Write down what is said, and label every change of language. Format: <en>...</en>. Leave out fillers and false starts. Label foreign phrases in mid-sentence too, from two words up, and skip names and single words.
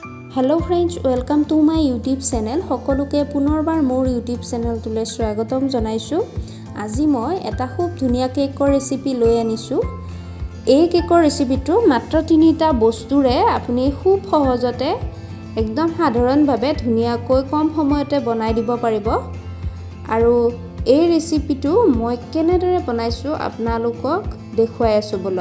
<en>Hello friends, welcome to my YouTube channel.</en> <as>সকলোকে পুনৰবাৰ মোৰ ইউটিউব চেনেলটোলৈ স্বাগতম জনাইছোঁ। আজি মই এটা খুব ধুনীয়া কেকৰ ৰেচিপি লৈ আনিছোঁ। এই কেকৰ ৰেচিপিটো মাত্ৰ 3টা বস্তুৰে আপুনি খুব সহজতে একদম সাধাৰণভাৱে ধুনীয়াকৈ কম সময়তে বনাই দিব পাৰিব। আৰু এই ৰেচিপিটো মই কেনেদৰে বনাইছোঁ আপোনালোকক দেখুৱাই আছোঁ বলক।</as>